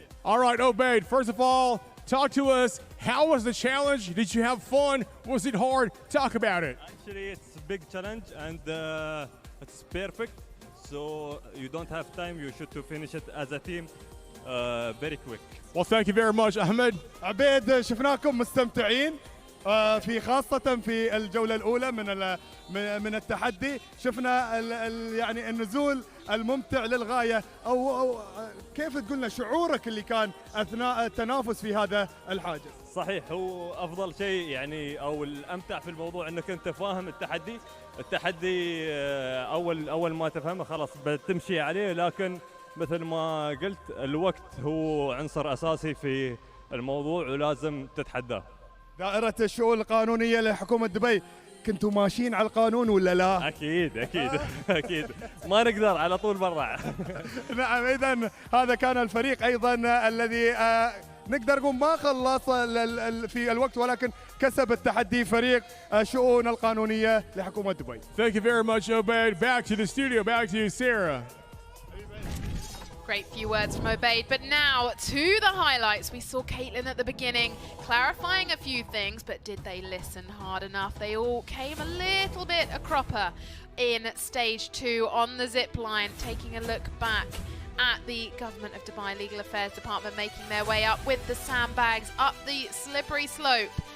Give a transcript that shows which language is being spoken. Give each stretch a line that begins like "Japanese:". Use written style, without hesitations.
English: All right, Obaid. First of all, talk to us. How was the challenge? Did you have fun? Was it hard? Talk about it. Actually, it's a big challenge and it's perfect. So you don't have time. You should to finish it as a team very quick. Well, thank you very much, Ahmed.
Arabic: عبيد شفناكم مستمتعين في خاصة في الجولة الأولى من التحدي. شفنا يعني النزول الممتع للغاية. أو كيف تقولنا شعورك اللي كان أثناء التنافس في هذا الحاجز؟ صحيح، هو أفضل شيء يعني أو الأمتع في الموضوع أنك أنت فاهم التحدي. التحدي أول ما تفهمه خلاص بتمشي عليه، لكن مثل ما قلت الوقت هو عنصر أساسي في الموضوع ولازم تتحداه. دائرة الشؤون القانونية لحكومة دبي، كنتوا ماشيين على القانون ولا لا؟ أكيد أكيد ما نقدر على طول برا. نعم، إذن هذا كان الفريق أيضا الذي نقدر نقول ما خلص في الوقت ولكن كسب التحدي، فريق الشؤون القانونية لحكومة دبي.
English: Thank you very much, Obaid. Back to the studio. Back to you, Sarah. Great few words from Obaid, but now to the highlights. We saw Caitlin at the beginning clarifying a few things, but did they listen hard enough? They all came a little bit a cropper in stage 2 on the zip line, taking a look back at the Government of Dubai Legal Affairs Department, making their way up with the sandbags up the slippery slope.